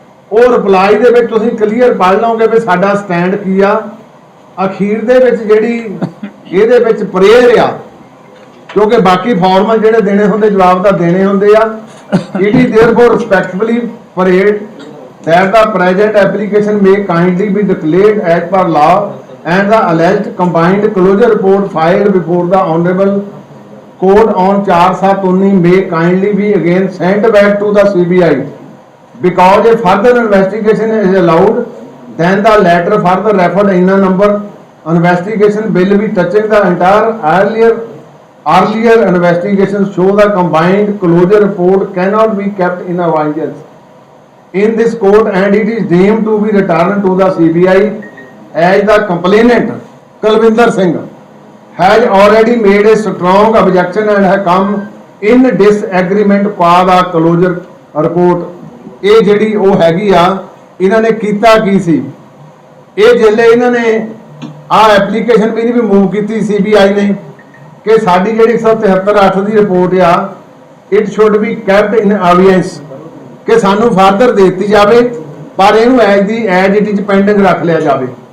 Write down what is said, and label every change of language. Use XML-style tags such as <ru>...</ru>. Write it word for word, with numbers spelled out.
<pa>ਉਹ ਰਿਪਲਾਈ ਦੇ ਵਿੱਚ ਤੁਸੀਂ ਕਲੀਅਰ ਪੜ ਲਓਗੇ ਵੀ ਸਾਡਾ ਸਟੈਂਡ ਕੀ ਆ। ਅਖੀਰ ਦੇ ਵਿੱਚ ਜਿਹੜੀ ਇਹਦੇ ਵਿੱਚ ਪ੍ਰੇਅਰ ਆ, ਕਿਉਂਕਿ ਬਾਕੀ ਫਾਰਮਲ ਜਿਹੜੇ ਦੇਣੇ ਹੁੰਦੇ ਜਵਾਬ ਤਾਂ ਦੇਣੇ ਹੁੰਦੇ ਆ,</pa> <en>It is therefore respectfully prayer that the present application may kindly be declared as per law and the alleged combined closure report filed before the Honorable Court on four seven nineteen may kindly be again sent back to the C B I because a further investigation is allowed, then the letter further referred in a number investigation will be touching the entire earlier earlier investigations show the combined closure report cannot be kept in abeyance in this court and it is deemed to be returned to the C B I as the complainant Kalvinder Singh has already made a strong objection and has come in disagreement for the closure report.</en> <pa>ਇਹ ਜਿਹੜੀ ਉਹ ਹੈਗੀ ਆ, ਇਹਨਾਂ ਨੇ ਕੀਤਾ ਕੀ ਸੀ, ਇਹ ਜਿਹੜੇ ਇਹਨਾਂ ਨੇ ਆ ਐਪਲੀਕੇਸ਼ਨ ਵੀ ਨਹੀਂ ਵੀ ਮੂਵ ਕੀਤੀ ਸੀਬੀਆਈ ਨੇ ਕਿ ਸਾਡੀ ਜਿਹੜੀ ਇੱਕ ਸੌ ਤਿਹੱਤਰ ਅੱਠ ਦੀ ਰਿਪੋਰਟ ਆ</pa> <en>it should be kept in abeyance</en> <pa>ਕਿ ਸਾਨੂੰ ਫਰਦਰ ਦੇ ਦਿੱਤੀ ਜਾਵੇ ਪਰ ਇਹਨੂੰ</pa> <en>as the as it is</en> <pa>pending ਰੱਖ ਲਿਆ ਜਾਵੇ।</pa>